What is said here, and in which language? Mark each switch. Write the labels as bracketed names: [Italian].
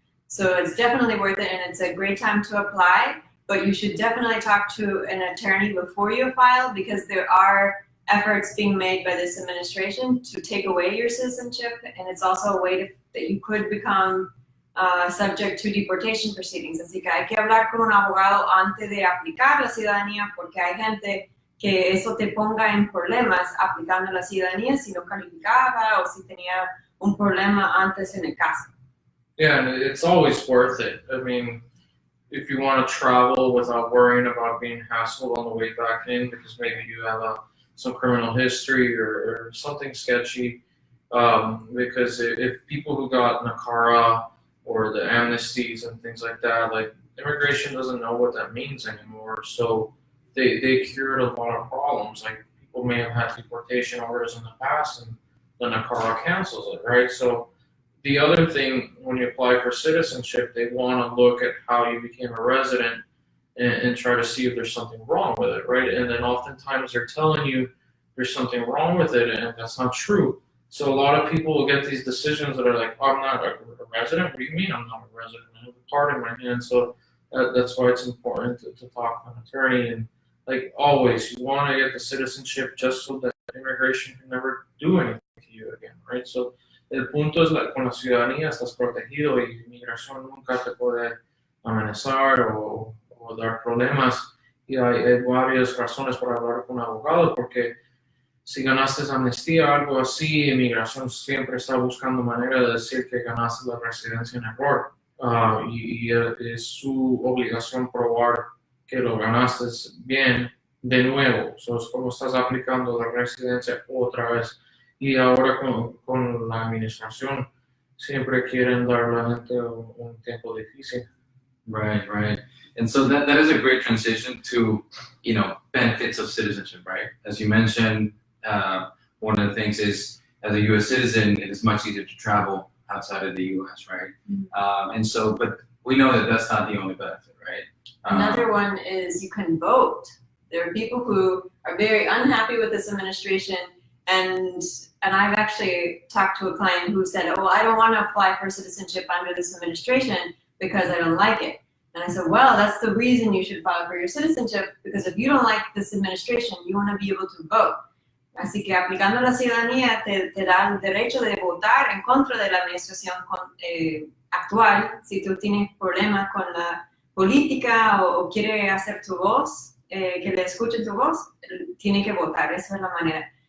[English] So it's definitely worth it, and it's a great time to apply, but you should definitely talk to an attorney before you file because there are efforts being made by this administration to take away your citizenship, and it's also a way that you could become subject to deportation proceedings. [Spanish] Así que hay que hablar con un abogado antes de aplicar la ciudadanía porque hay gente que eso te ponga en problemas aplicando la ciudadanía si no calificaba o si tenía un problema antes en el caso. [English] Yeah, and it's always worth it. I mean, if you want to travel without worrying about being hassled on the way back in because maybe you have some criminal history or something sketchy, because if people who got NACARA or the amnesties and things like that, like immigration doesn't know what that means anymore, so they cured a lot of problems. Like people may have had deportation orders in the past and the NACARA cancels it, right? So the other thing, when you apply for citizenship, they want to look at how you became a resident and try to see if there's something wrong with it, right? And then oftentimes they're telling you there's something wrong with it, and that's not true. So a lot of people will get these decisions that are like, oh, I'm not a resident. What do you mean I'm not a resident? I have a card in my hand. So that's why it's important to talk to an attorney. And like always, you want to get the citizenship just so that immigration can never do anything to you again, right? [Spanish] So el punto es con la ciudadanía estás protegido y inmigración nunca te puede amenazar o dar problemas. Y hay varias razones para hablar con un abogado porque si ganaste amnistía o algo así, inmigración siempre está buscando manera de decir que ganaste la residencia en error. Y es su obligación probar que lo ganaste bien de nuevo. So, es como estás aplicando la residencia otra vez. Y ahora con la administración siempre quieren dar a la gente un tiempo difícil. [English] Right, right. And so that is a great transition to, benefits of citizenship, right? As you mentioned, one of the things is, as a U.S. citizen, it is much easier to travel outside of the U.S., right? Mm-hmm. But we know that that's not the only benefit, right? Another one is you can vote. There are people who are very unhappy with this administration, and I've actually talked to a client who said, oh, I don't want to apply for citizenship under this administration because I don't like it. And I said, well, that's the reason you should file for your citizenship, because if you don't like this administration, you want to be able to vote. [Spanish] Así que aplicando la ciudadanía te da el derecho de votar en contra de la administración actual. Si tú tienes problemas con la política o quieres hacer tu voz, que le escuchen tu voz, tienes que votar. Esa es la manera.